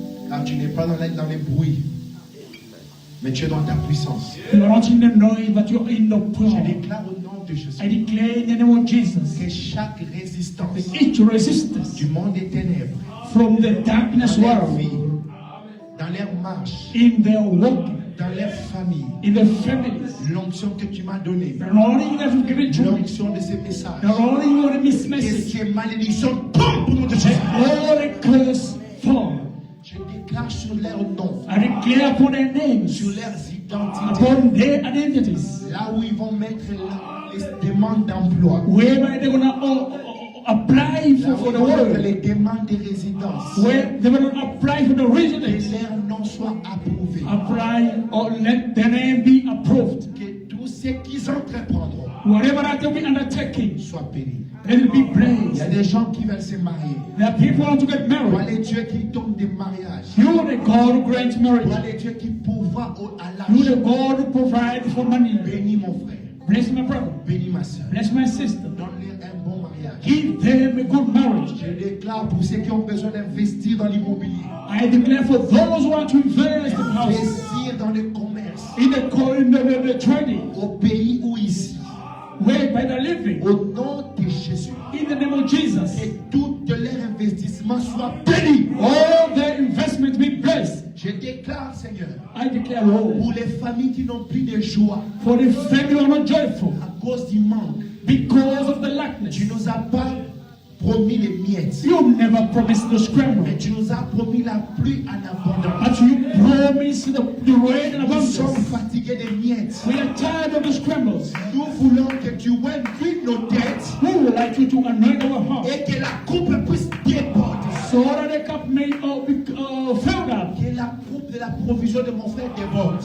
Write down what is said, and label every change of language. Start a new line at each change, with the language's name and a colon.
French: Car tu n'es pas dans les bruits, mais tu es dans ta puissance.
English: You are not in the noise, but you are in the
French: Je
English: power.
French: déclare au nom de Jésus
English: I declare in the name of Jesus
French: que chaque résistance
English: that each resistance
French: du monde des ténèbres,
English: from the darkness
French: dans leur
English: world,
French: vie, dans leur marche,
English: in their walking,
French: dans leur famille,
English: in their families,
French: l'onction que tu m'as donnée,
English: the anointing that you've given to me,
French: l'onction de ces messages,
English: the anointing of this
French: que
English: message,
French: ces malédictions tombent au nom de Jésus.
English: all the curse fall.
French: Je déclare sur leur nom,
English: I declare upon their names,
French: sur leurs identités,
English: upon their identities,
French: là où ils vont mettre les demandes d'emploi,
English: wherever they're going to apply
French: là où
English: for
French: ils
English: the
French: vont mettre
English: work,
French: les demandes de résidence,
English: where they're going to apply for the
French: que
English: residence,
French: leur nom soit approuvé,
English: apply or let their name be approved.
French: que tout ce qu'ils entreprendront
English: Whatever that they'll be undertaking,
French: soit béni.
English: let it be
French: Il y a
English: blessed.
French: des gens qui veulent se marier.
English: There are people who want to get
French: Toi,
English: married.
French: les dieux qui donnent des mariages.
English: You are the God who grants
French: Toi,
English: marriage.
French: les dieux qui pourvoient à
English: You are the
French: l'argent.
English: God who provides for money.
French: Bénis mon frère.
English: Bless my brother.
French: Bénis ma soeur.
English: Bless my sister.
French: Donne-leur un bon mariage.
English: Give them a good marriage.
French: Je déclare pour ceux qui ont besoin d'investir dans l'immobilier,
English: I declare for those who want to invest in houses,
French: investir dans le commerce,
English: in the trading,
French: au pays ou ici,
English: whereby they're living,
French: au nom de Jésus,
English: in the name of Jesus,
French: que tout leur investissement soit béni.
English: all their investment be blessed.
French: Je déclare, Seigneur,
English: I declare, Lord,
French: pour les familles qui n'ont plus de joie
English: for the family who are not joyful
French: à cause du manque,
English: because of the lackness.
French: tu nous as pas promis les miettes,
English: You never promised the scramble,
French: mais tu nous as promis la pluie en abondance.
English: but you promised the rain and
French: Nous sommes
English: abundance.
French: fatigués des miettes.
English: We are tired of the scrambles.
French: Nous voulons que tu ungies nos têtes
English: We would like you to anoint our heart
French: et que la coupe puisse déborder.
English: so that the cup may be filled up.
French: Que la coupe de la provision de mon frère déborde.